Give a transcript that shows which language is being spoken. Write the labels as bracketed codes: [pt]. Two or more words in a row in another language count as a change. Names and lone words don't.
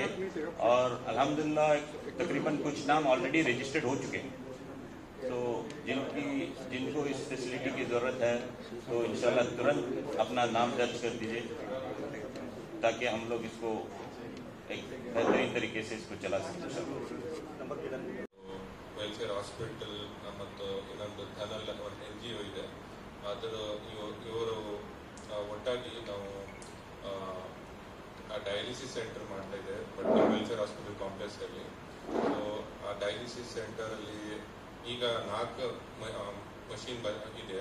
[hi] और अल्हम्दुलिल्लाह तकरीबन कुछ नाम [en] already registered [hi] हो चुके हैं। तो जिनको इस फैसिलिटी की ज़रूरत है तो इंशाल्लाह तुरंत अपना नाम दर्ज कर दीजिए, ताकि हम लोग इसको एक बेहतरीन तरीके से इसको चला सकते हैं। [kn] ವೆಲ್ಫೇರ್ ಹಾಸ್ಪಿಟಲ್ ಮತ್ತು ಇನ್ನೊಂದು ಥನಲ್ ಒಂದು NGO ಇದೆ, ಅದರ ಇವರು ಒಟ್ಟಾಗಿ ನಾವು [en] dialysis center [kn] ಮಾಡ್ತಾ ಇದ್ದೇವೆ ಬಟ್ ವೆಲ್ಫೇರ್ ಹಾಸ್ಪಿಟಲ್ ಕಾಂಪ್ಲೆಕ್ಸಲ್ಲಿ. ಸೊ ಆ ಡಯಾಲಿಸಿಸ್ ಸೆಂಟರಲ್ಲಿ ಈಗ 4 ಮಷೀನ್ ಇದೆ.